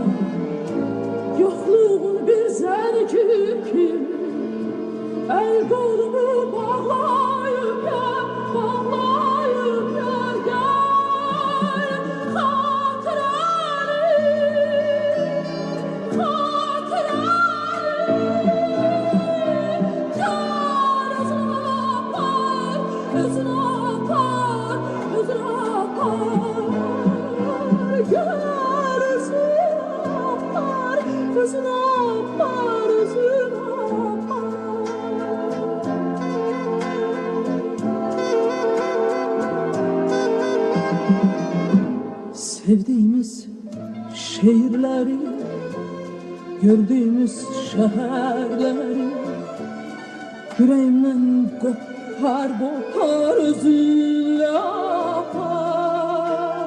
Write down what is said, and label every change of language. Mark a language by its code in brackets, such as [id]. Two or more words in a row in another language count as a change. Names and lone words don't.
[tr] Yokluğun bir zəncir kimi el kolumu bağlayıp gel, bağlayıp gel, gel. [az] Hatirəni, hatirəni gel özünə apar, özünə apar, özünə apar. Gel özünə apar, özünə apar, özünə apar. [tr] Sevdiğimiz şehirleri, gördüğümüz şehirleri yüreğimden kopar, kopar, özünle apar.